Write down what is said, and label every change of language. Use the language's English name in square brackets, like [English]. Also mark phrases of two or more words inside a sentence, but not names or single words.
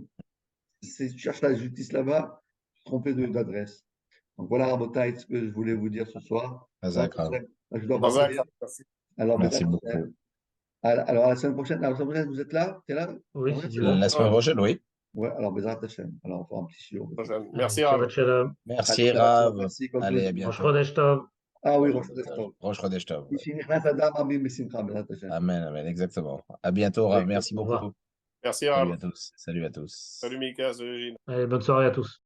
[French] Si tu cherches la justice là-bas, tu te trompes d'adresse. Donc voilà, Rabotai, ce que je voulais vous dire ce soir. Je dois partir. Merci. Alors, Merci beaucoup. Alors, à la semaine prochaine, vous êtes là? Tu es là? Oui, Ouais, si c'est tu bon? veux. La semaine prochaine, oui. Ouais, alors, [Hebrew] בעזרת השם. [French] Alors, on fera un petit shiur. Merci, Allez, Rav. [Hebrew] שבת שלום. [French] Merci, Allez, Rav. merci, comme Allez, à plaisir. [Hebrew] Rosh [French] bientôt. [Hebrew] חודש טוב. [French] Ah oui, [Hebrew] Rosh ראש חודש טוב. ראש חודש טוב, [French] ouais. Ici, [Hebrew] נכנס אדם אבים בשמחה בעזרת השם. [French] Amen, amen, exactement. À bientôt, Rav. Merci Au revoir. beaucoup. Merci, Salut Rav. à tous. Salut à tous. Salut, Mika. Salut, Gilles. Allez, bonne soirée à tous.